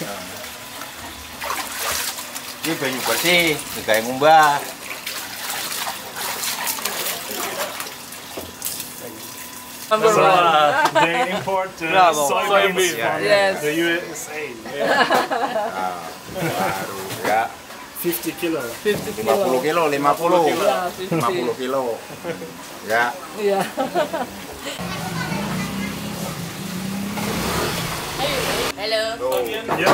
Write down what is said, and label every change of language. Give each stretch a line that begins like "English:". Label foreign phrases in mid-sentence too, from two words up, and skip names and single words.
Javanese: Iki banyu bersih, digawe ngumbah.
English: Number one. They import soybeans from the USA.
Javanese: Baru ya. 50 kilo. 50 50 kilo, 50. Ya, 50 kilo. Ya. Iya.
English: Hello. Yeah.